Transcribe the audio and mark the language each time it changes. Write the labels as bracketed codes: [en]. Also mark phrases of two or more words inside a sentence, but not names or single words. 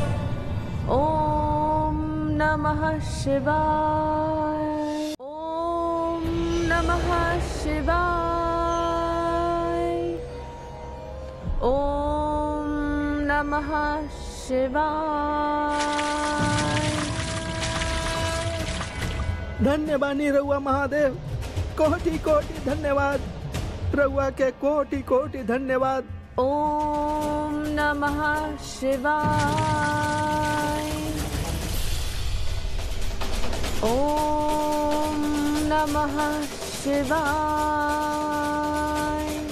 [sa] ओम नमः शिवाय। ओम नमः शिवाय। ओम नमः शिवाय। [bho] धन्य बानी रउआ महादेव, कोटि कोटि धन्यवाद। रउआ के कोटि कोटि धन्यवाद। [sa] ओम नमः शिवाय। ओम नमः शिवाय।